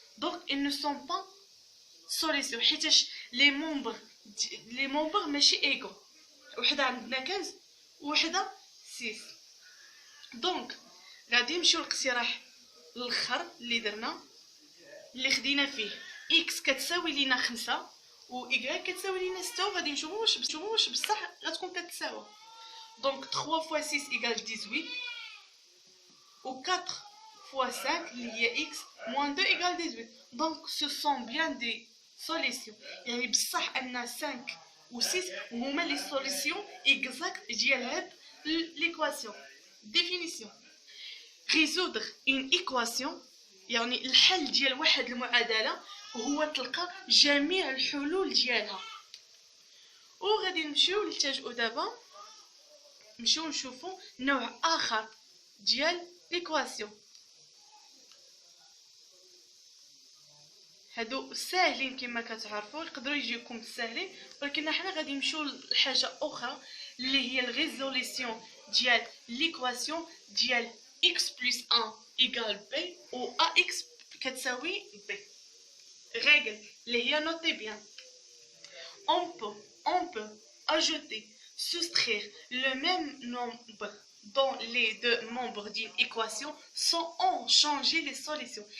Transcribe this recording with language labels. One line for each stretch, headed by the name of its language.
French: Donc ils ne sont pas solutions
Arabic: حيتاش لي مومبر ماشي ايغو، وحده عندنا 15 وحده 6. دونك غادي نمشيو للاقتراح الاخر اللي درنا اللي خدينا فيه اكس كتساوي لينا 5 و y كتساوي لينا 6، وغادي نشوفوا واش بصح غتكون كتساوى.
French: دونك 3 fois 6 égale 18 و 4 fois 5
Arabic: اللي هي
French: x moins 2 égale 18. donc ce sont bien des solutions،
Arabic: يعني بصح ان 5 و 6 هما لي سوليسيون اكزاكت ديال هاد ليكواسيون.
French: définition résoudre une équation
Arabic: يعني الحل ديال واحد المعادله هو تلقى جميع الحلول ديالها. وغادي نمشيو نلتجئوا دابا نمشيو نشوفوا نوع اخر ديال ليكواسيون. هادو ساهلين كما كتعرفوا، يقدروا يجيوكم ساهلين، ولكن حنا غادي نمشيو لحاجه اخرى اللي هي الريزوليسيون ديال ليكواسيون ديال
French: x plus 1 égale b
Arabic: و ax كتساوي b.
French: règle
Arabic: اللي هي
French: notez bien. on peut ajouter, soustraire le même nombre dont les deux membres d'une équation sans en changer les solutions.